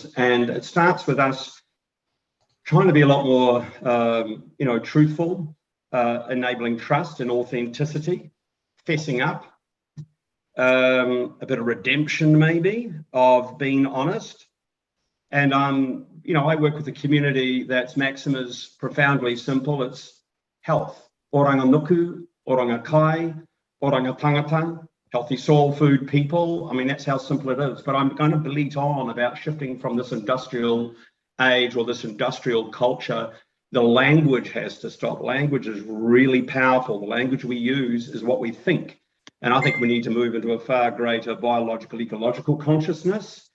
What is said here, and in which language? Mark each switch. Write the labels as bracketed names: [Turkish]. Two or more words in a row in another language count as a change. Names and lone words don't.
[English] And it starts with us trying to be a lot more, truthful, enabling trust and authenticity, fessing up, a bit of redemption maybe, of being honest. And, I work with a community that's maximas profoundly simple. It's health, [Māori] oranga nuku, oranga kai, oranga tangata, [English] healthy soil, food, people. I mean, that's how simple it is. But I'm going to bleat on about shifting from this industrial age or this industrial culture. The language has to stop. Language is really powerful. The language we use is what we think. And I think we need to move into a far greater biological, ecological consciousness.